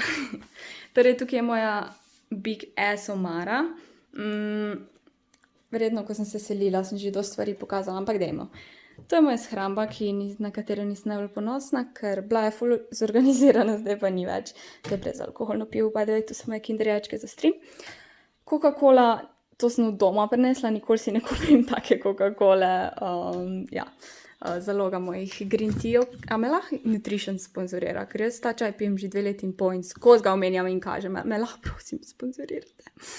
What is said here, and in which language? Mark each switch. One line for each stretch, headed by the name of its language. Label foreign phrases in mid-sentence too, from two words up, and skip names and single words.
Slovenian: Torej, tukaj je moja
English: big ass
Slovenian: omara. Verjetno, ko sem se selila, sem že dosti stvari pokazala, ampak dajmo. To je moja shramba, na katero nisem najbolj ponosna, ker bila je ful zorganizirana, zdaj pa ni več. To je brezalkoholno pivo,
English: by the way,
Slovenian: to so moje Kinder jajčke za stream. Coca-Cola, to sem od doma prinesla, nikoli si ne kupim take Coca-Cole. Zaloga mojih
English: green teajev.
Slovenian: A me lahko Nutrition sponzorira, ker jaz ta čaj pijem že 2 leti in pol in skozi ga omenjam in kažem. Me lahko prosim sponzorirate.